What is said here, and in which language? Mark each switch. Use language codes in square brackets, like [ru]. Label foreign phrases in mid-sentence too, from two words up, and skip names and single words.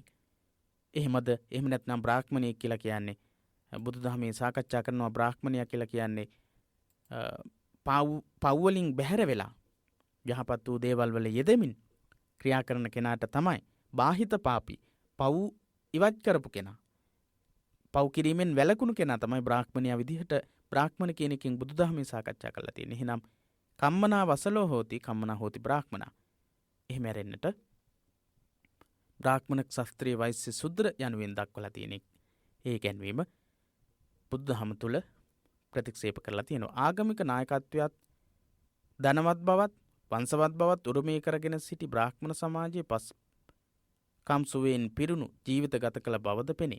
[si] එහෙමද එහෙම නැත්නම් බ්‍රාහ්මණයෙක් කියලා කියන්නේ බුදුදහමේ සාකච්ඡා කරනවා බ්‍රාහ්මණයා කියලා කියන්නේ පව් වලින් බැහැර වෙලා යහපත් වූ දේවල් වල යෙදෙමින් ක්‍රියා කරන කෙනාට තමයි [pi] බාහිත පාපී [si] පව් ඉවත් කරපු කෙනා. පව් කිරීමෙන් වැළකුණු කෙනා තමයි බ්‍රාහ්මණයා විදිහට බ්‍රාහ්මණ කියන එකෙන් බුදුදහමේ සාකච්ඡා කරලා තියෙන්නේ. [pi] එහෙනම් කම්මනා වසලෝ හෝති කම්මනා හෝති බ්‍රාහ්මනා. [si] එහෙම ඇරෙන්නට බ්‍රාහ්මණ ක්ෂත්‍රිය වෛශ්‍ය ශූද්‍ර යනුවෙන් දක්වලා තියෙන ඒ ගැන්වීම බුදුදහම තුල ප්‍රතික්ෂේප කරලා තියෙනවා. ආගමික නායකත්වයත් ධනවත් බවත් වංශවත් බවත් උරුමය කරගෙන සිටි බ්‍රාහ්මණ සමාජයේ පස්කම් සුවයෙන් පිරුණු ජීවිත ගත කළ බවද පෙනේ.